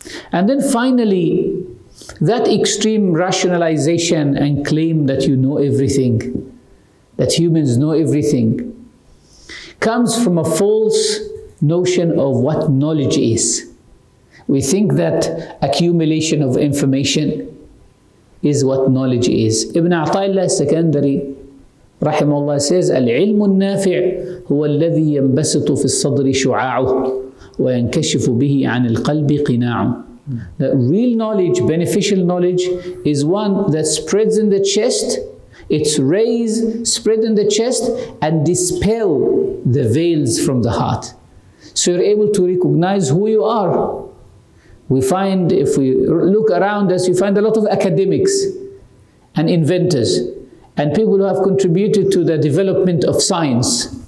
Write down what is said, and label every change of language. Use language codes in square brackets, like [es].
[en] And then finally, that extreme rationalization and claim that you know everything, that humans know everything, comes from a false notion of what knowledge is. We think that accumulation of information is what knowledge is. [ar] Ibn Ata'illah al-Secondary rahimahullah says, العلم النافع هو الذي ينبسط في الصدر شعاعه وينكشف به عن القلب قناعه. [en] The real knowledge, beneficial knowledge, is one that spreads in the chest, its rays spread in the chest and dispel the veils from the heart. So you're able to recognize who you are. We find, if we look around us, you find a lot of academics and inventors and people who have contributed to the development of science.